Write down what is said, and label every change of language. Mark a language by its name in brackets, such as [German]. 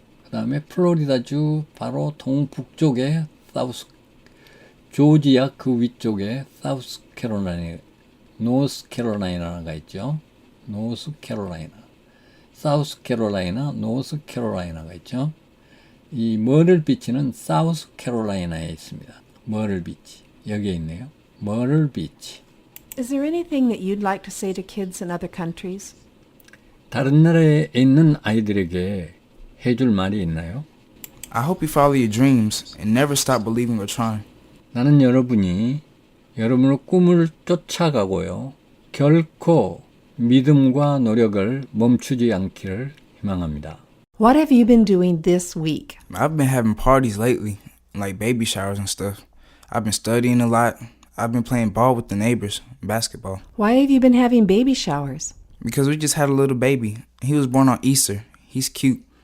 [Korean] 그 다음에 플로리다주 바로 동북쪽에 사우스 조지아 그 위쪽에 사우스 캐롤라이나, 노스 캐롤라이나가 있죠. 노스 캐롤라이나, 사우스 캐롤라이나, 노스 캐롤라이나가 있죠. 이 머를 비치는 사우스 캐롤라이나에 있습니다. 머를 비치 여기에 있네요. 머를 비치. [English] Is there anything that you'd like to say to kids in other countries? [Korean] 다른 나라에 있는 아이들에게 해줄 말이 있나요? [English] I hope you follow your dreams and never stop believing or trying. [Korean] 나는 여러분이 여러분의 꿈을 쫓아가고요. 결코 믿음과 노력을 멈추지 않기를 희망합니다. [English] What have you been doing this week? I've been having parties lately, like baby showers and stuff. I've been studying a lot. I've been playing ball with the neighbors, basketball. Why have you been having baby showers? Because we just had a little baby. He was born on Easter. He's cute.